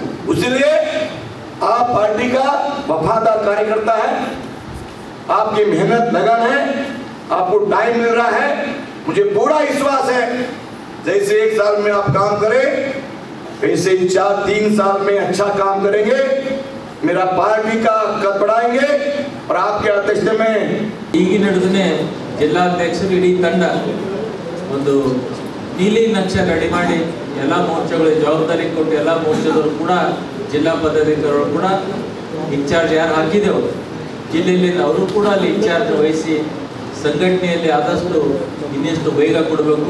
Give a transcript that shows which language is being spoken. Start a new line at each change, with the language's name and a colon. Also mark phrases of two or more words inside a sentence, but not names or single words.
Hindi: इसलिए आप पार्टी का वफादार कार्यकर्ता है, आपकी मेहनत लगन है, आपको टाइम मिल रहा है। मुझे पूरा विश्वास है जैसे 1 साल में आप काम करें वैसे 3 साल में अच्छा काम करेंगे, मेरा पार्टी का कद बढ़ाएंगे और आपके अध्यक्ष में
Kannada: ಈಗಿನ ನಡುವೆ ಜಿಲ್ಲಾಧ್ಯಕ್ಷರು ಇಡೀ ತಂಡ ಒಂದು ನೀಲಿ ನಕ್ಷೆ ರೆಡಿ ಮಾಡಿ ಎಲ್ಲ ಮೋರ್ಚಾಗಳಿಗೆ ಜವಾಬ್ದಾರಿ ಕೊಟ್ಟು ಎಲ್ಲ ಮೋರ್ಚಾದವರು ಕೂಡ ಜಿಲ್ಲಾ ಪದಾಧಿಕಾರಿಗಳು ಕೂಡ ಇನ್ಚಾರ್ಜ್ ಯಾರು ಹಾಕಿದೆವು ಜಿಲ್ಲೆಯಲ್ಲಿ ಅವರು ಕೂಡ ಅಲ್ಲಿ ಇನ್ಚಾರ್ಜ್ ವಹಿಸಿ ಸಂಘಟನೆಯಲ್ಲಿ ಆದಷ್ಟು ಇನ್ನೆಷ್ಟು ಬೇಗ ಕೊಡಬೇಕು.